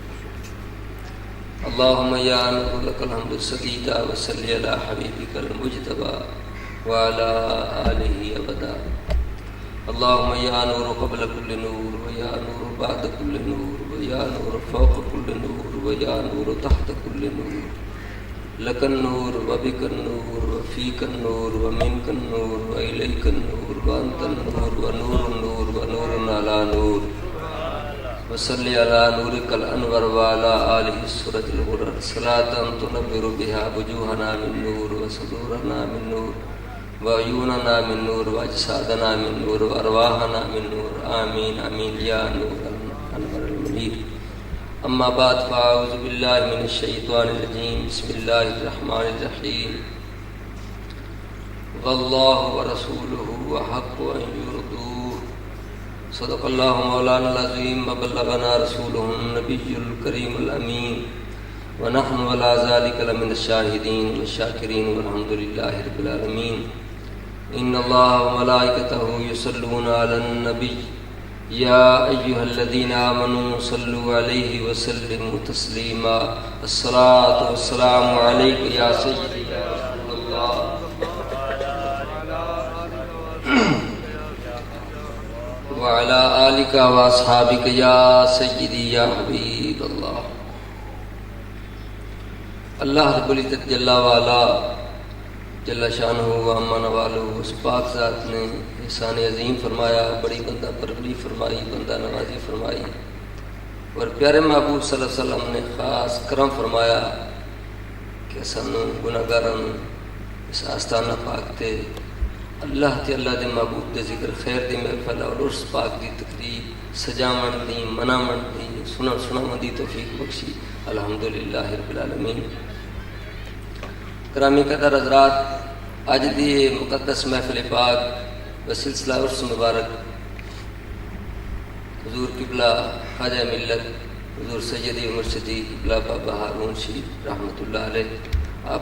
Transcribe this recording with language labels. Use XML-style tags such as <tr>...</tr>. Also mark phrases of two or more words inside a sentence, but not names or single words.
<ar>اللہم یا نور لک الحمد سدیدا وصلی علی حبیبک المجتبی وعلی آلہ ابدا۔ اللہم یا نور قبل کل نور ویا نور بعد کل نور ویا نور فوق کل نور ویا نور تحت کل نور، لک النور وبک النور وفیک النور ومنک النور والیک النور وانت النور ونور النور ونور علی نور، وصلی علی نورک الانور وعلی آلہ السرج الغرر، صلاۃ تنور بها وجوہنا من نور وصدورنا من نور وعیوننا من نور واجسادنا من نور وارواحنا من نور، آمین آمین یا نور الانور المنیر۔ اما بعد فاعوذ باللہ من الشیطان الرجیم، بسم اللہ الرحمن الرحیم۔ واللہ ورسولہ احق ان یرضوہ، صدق اللہ مولانا العظیم وبلغنا رسولہ النبی الکریم الامین، ونحن علی ذلک لمن الشاہدین والشاکرین والحمد للہ رب العالمین۔ ان اللہ وملائکتہ یصلون علی النبی یا ایہا الذین آمنوا صلوا علیہ وسلموا تسلیما۔ الصلاۃ والسلام علیک یا سیدی یا رسول اللہ وعلی آلک واصحابک یا سیدی یا حبیب اللہ۔ اللہ رب العزت جل وعلا جل شانہ</ar> <ur>و امن والو اس پاک ذات نے احسان عظیم فرمایا، بڑی بندہ پروری فرمائی، بندہ نوازی فرمائی، اور پیارے محبوب صلی اللہ علیہ وسلم نے خاص کرم فرمایا</ur> <pa>کہ سانوں گناہگاراں اس آستانہ پاک تے اللہ تے اللہ دے محبوب دے ذکر خیر دی محفل اور عرس پاک دی تقریب سجاون دی مناون دی سناون دی توفیق بخشی،</pa> <ar>الحمدللہ رب العالمین۔</ar> <pa>گرامی قدر حضرات، اج دی مقدس محفل پاک بسلسلہ عرس مبارک حضور قبلہ خواجہ ملت حضور سیدی مرشدی قبلہ بابا ہارون شریف رحمۃ اللہ علیہ آپ</pa>